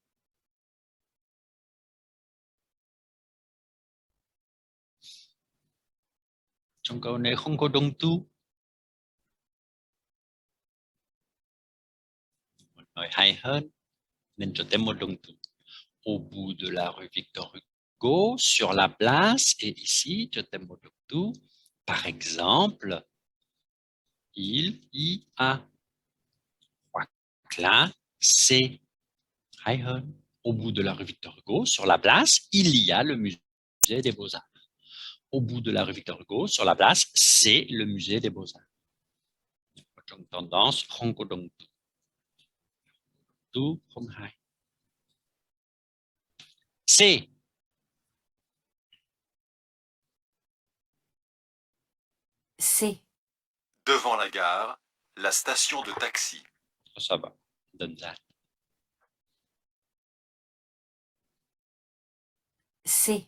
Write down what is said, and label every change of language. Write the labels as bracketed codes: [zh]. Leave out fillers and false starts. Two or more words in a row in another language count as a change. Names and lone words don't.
[vi] Trong câu này không có động từ. Một nói hay hơn nên cho thêm một động từ. [fr] Au bout de la rue Victor Hugo, sur la place, et ici, je t'aime [vi] một động từ. [fr] Par exemple, il y a. [vi] Hoặc là, c'est. Hay hơn. [fr] Au bout de la rue Victor Hugo, sur la place, il y a le musée des Beaux-Arts. Au bout de la rue Victor Hugo, sur la place, c'est le musée des Beaux-Arts. [vi] Trong tendance, không có động từ. Từ không hay. [fr] C. C. Devant la gare, la station de taxi. Ça va. Donne ça. C.